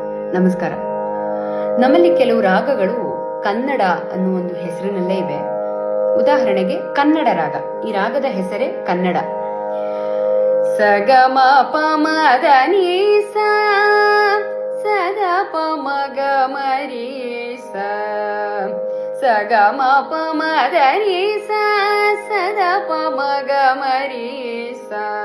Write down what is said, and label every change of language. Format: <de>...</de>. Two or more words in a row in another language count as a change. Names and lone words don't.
<kn>ನಮಸ್ಕಾರ. ನಮ್ಮಲ್ಲಿ ಕೆಲವು ರಾಗಗಳು ಕನ್ನಡ ಅನ್ನುವ ಒಂದು ಹೆಸರಿನಲ್ಲೇ ಇವೆ. ಉದಾಹರಣೆಗೆ ಕನ್ನಡ ರಾಗ. ಈ ರಾಗದ ಹೆಸರೇ ಕನ್ನಡ. ಸಗಮ ಪಮದ ನೀ ಸ ಸದ ಪಮಗ ಮರಿ ಸ ಸಗಮ ಪಮದ ನೀ ಸ ಸದ ಪಮಗ ಮರಿ ಸ.</kn>